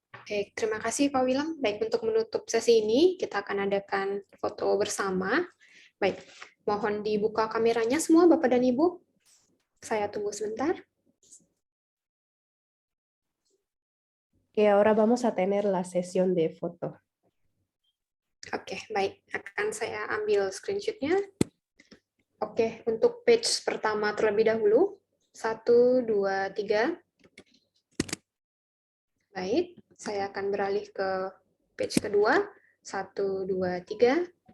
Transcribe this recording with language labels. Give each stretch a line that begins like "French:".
Indonesian: Baik, terima kasih Pak Willem. Baik, untuk menutup sesi ini, kita akan adakan foto bersama. Baik, mohon dibuka kameranya semua Bapak dan Ibu. Saya tunggu sebentar.
Spanish: Y ahora vamos a tener la sesión de foto.
Indonesian: Oke, baik. Akan saya ambil screenshot-nya. Oke, untuk page pertama terlebih dahulu. 1, 2, 3. Baik, saya akan beralih ke page kedua. 1, 2, 3.